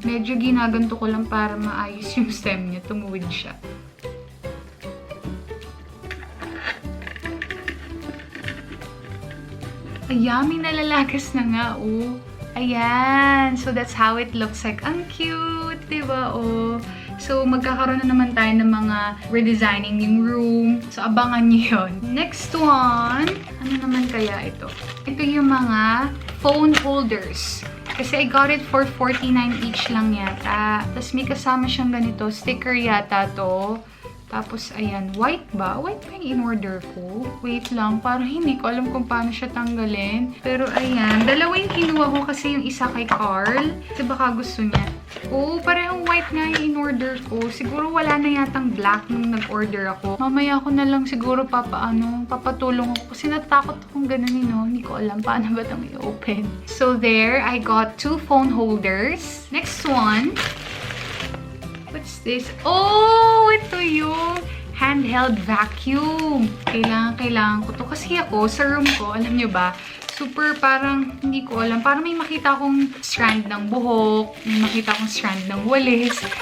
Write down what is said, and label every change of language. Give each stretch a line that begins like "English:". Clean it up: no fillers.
Filipino: Medyo ginaganto ko lang para maayos yung stem niya. Tumuwid siya. Ayan, may nalalagas na nga, oh. Ayan.
English: So, that's how it looks like.
Filipino: Ang cute, diba, oh. So, magkakaroon na naman tayo ng mga redesigning yung room. So, abangan nyo yun.
English: Next one.
Filipino: Ano naman kaya ito? Ito yung mga phone holders. Kasi
English: I got it for 49 each
Filipino: lang yata. Tapos may kasama siyang ganito. Sticker yata to. Tapos, ayan, white ba? White ba yung in-order ko? Wait lang, parang hindi ko alam kung paano siya tanggalin. Pero, ayan, dalawa yung kinuha ko kasi yung isa kay Carl. Kasi baka gusto niya. Oo, parehong white nga yung in-order ko. Siguro wala na yatang black nung nag-order ako. Mamaya ko na lang siguro papatulong ako. Kasi natakot akong ganun, no? Hindi ko alam paano ba itong i-open.
English: So, there, I got 2 phone holders. Next one. What's this?
Filipino: Oh, ito yung handheld vacuum. Kailangan ko to. Kasi ako, sa room ko, alam nyo ba, super parang, hindi ko alam, parang may makita akong strand ng buhok, may makita akong strand ng walis.